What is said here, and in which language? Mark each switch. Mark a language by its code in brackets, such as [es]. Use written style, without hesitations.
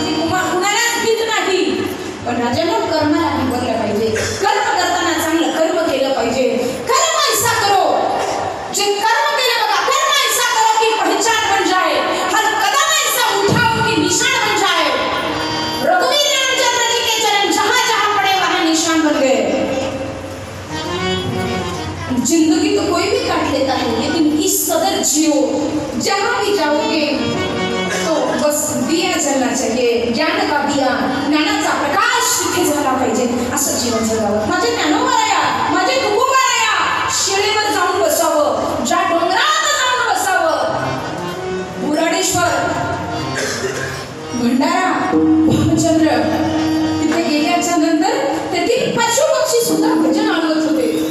[mr] पण राजाला कर्माला बघलं पाहिजे. कर्म करताना चांगलं कर्म केलं पाहिजे. [hi] कर्म ऐसा करो, [mr] जे कर्म केले बघा, [hi] कर्म ऐसा करो की पहचान बन जाए, हर कदम ऐसा उठाओ कि निशान बन जाए. रघुवीर रामचंद्र जी के चरण जहां जहां पड़े वहां निशान बन गए. जिंदगी तो कोई भी काट लेता है, लेकिन इस कदर जियो, जहां भी जाओगे तो बस दिया जलना चाहिए. ज्ञान का दिया, [mr] ज्ञानाचा प्रकाश तिथे झाला पाहिजे, असं जीवन जगावं. माझे ज्ञानोबाराया, माझे तुकोबाराया, शिळेवर जाऊन बसावं, ज्या डोंगरात जाऊन बसावं. बुराडेश्वर, भंडारा, भामचंद्र, तिथे गेल्याच्या नंतर तेथील पशु पक्षी सुद्धा भजन आणवत होते.